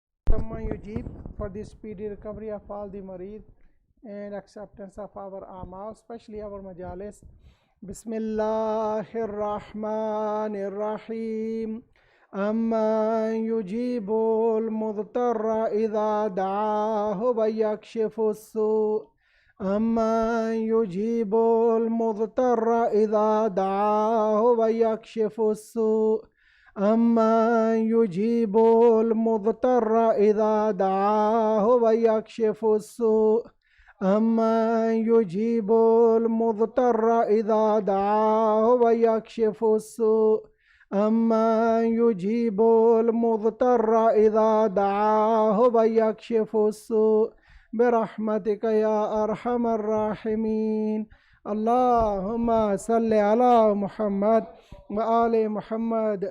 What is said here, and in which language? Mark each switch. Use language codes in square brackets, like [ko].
[en] Someone Yujib for the speedy recovery of all the marid and acceptance of our amal, especially our majalis. [ar] Bismillahir Rahmanir Rahim. أمن يجيب المضطر إذا دعاه ويكشف السوء. أمن يجيب المضطر إذا دعاه ويكشف السوء. أمن يجيب المضطر إذا دعاه ويكشف السوء. أمن يجيب المضطر إذا دعاه ويكشف السوء. أمن يجيب المضطر إذا دعاه ويكشف السوء برحمتك يا أرحم الراحمين. اللهم صل على محمد وآل Muhammad.